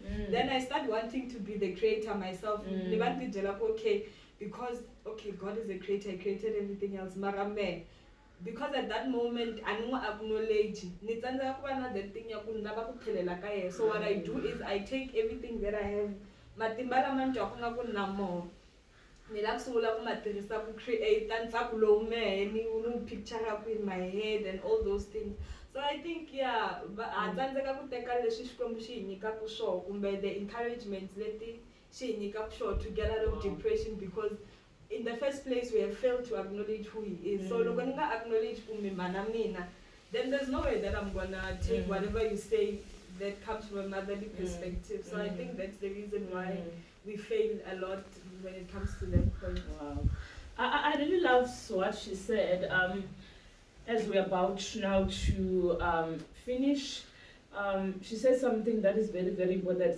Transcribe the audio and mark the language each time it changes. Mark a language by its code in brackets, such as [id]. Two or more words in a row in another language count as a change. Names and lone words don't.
[en] Then I start wanting to be the creator myself. Okay, because God is the creator, he created everything else. [ts] Marame. [en] Because at that moment I don't acknowledge that thing. So what I do is I take everything that I have, [ts] ni la kusungula ku matirhisa ku create ntsako lowu mehe ni [en] picture up in my head and all those things. So I think yeah, [ts] ha tsandzeka ku teka leswi Xikwembu xi hi nyikaku swona kumbe [en] the encouragements [ts] leti xi hi nyikaku swona [en] to get out of depression, because in the first place we have failed to acknowledge who he is. [ts] So loko ni nga acknowledge ku mi mana mina, [en] then there's no way that I'm gonna take whatever you say that comes from a motherly perspective. So I think that's the reason why we fail a lot when it comes to that point. Wow. I really love what she said. As we're about now to finish, she said something that is very, very important.